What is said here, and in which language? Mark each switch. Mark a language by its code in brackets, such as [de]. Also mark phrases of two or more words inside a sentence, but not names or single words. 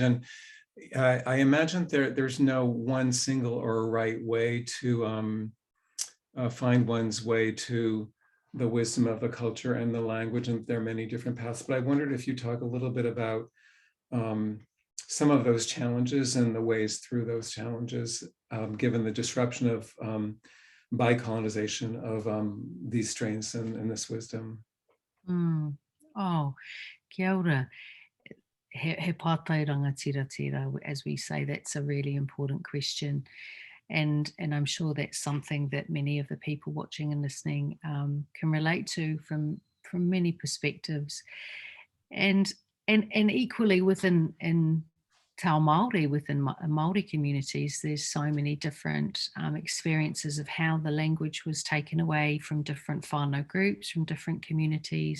[en] And I imagine there's no one single or right way to find one's way to the wisdom of the culture and the language, and there are many different paths. But I wondered if you talk a little bit about some of those challenges and the ways through those challenges, given the disruption of by colonization of these strains and this wisdom. [mi] Oh, kia ora. He pātai rangatira, [en] as we say. That's a really important question. And I'm sure that's something that many of the people watching and listening can relate to from many perspectives. And equally within Te Ao Māori, within Māori communities, there's so many different experiences of how the language was taken away from different whānau groups, from different communities.